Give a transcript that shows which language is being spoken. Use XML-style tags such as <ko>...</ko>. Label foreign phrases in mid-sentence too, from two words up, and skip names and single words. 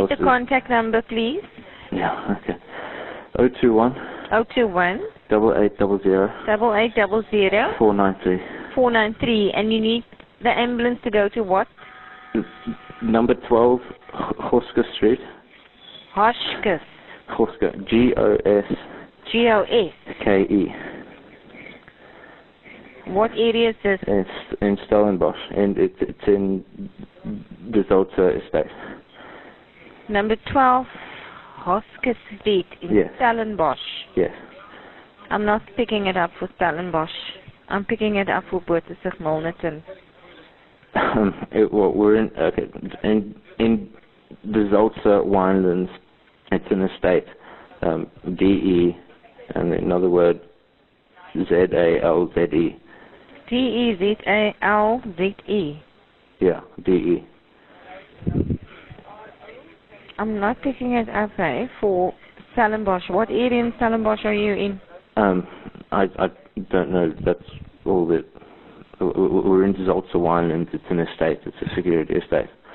<en>I need the contact number, please. Yeah, okay. 021. 021. 8800. 8800. 493. 493. And you need the ambulance to go to what? Number 12, Husker Street. Hoskes. Husker. G-O-S. G-O-S. K-E. What area is this? It's in Stellenbosch, and it's in the Zolta estate. Number 12, Hoskes Street in Stellenbosch. Yes. I'm not picking it up for Stellenbosch. I'm picking it up for Boertesig Milnerton. We're in the Zolta winelands. It's an estate. D-E, and another word, Z-A-L-Z-E. D-E-Z-A-L-Z-E. Yeah, D-E. I'm not picking it up, for Stellenbosch. What area in Stellenbosch are you in? I don't know. That's all that. We're in Zolta Winelands. It's an estate. It's a security estate.</en>